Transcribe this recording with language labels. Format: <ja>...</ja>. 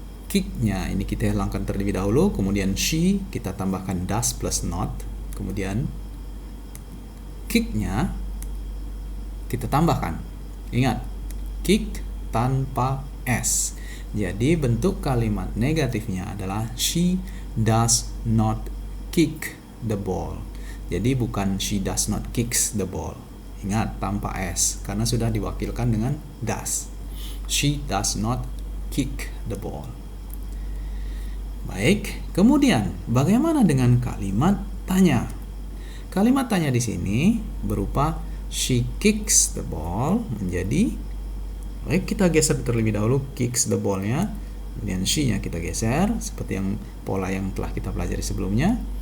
<id>Kick-nya ini kita hilangkan terlebih dahulu, kemudian she kita tambahkan does plus not, kemudian kick-nya kita tambahkan. Ingat, kick tanpa s. Jadi bentuk kalimat negatifnya adalah</id> <en>she does not kick the ball.</en> <id>Jadi bukan</id> <en>she does not kicks the ball.</en> <id>Ingat, tanpa s karena sudah diwakilkan dengan does.</id> <en>She does not kick the ball.</en> <id>Baik, kemudian bagaimana dengan kalimat tanya? Kalimat tanya di sini berupa</id> <en>she kicks the ball</en> <id>menjadi, baik, kita geser terlebih dahulu kicks the ball-nya, kemudian she-nya kita geser seperti yang pola yang telah kita pelajari sebelumnya.</id>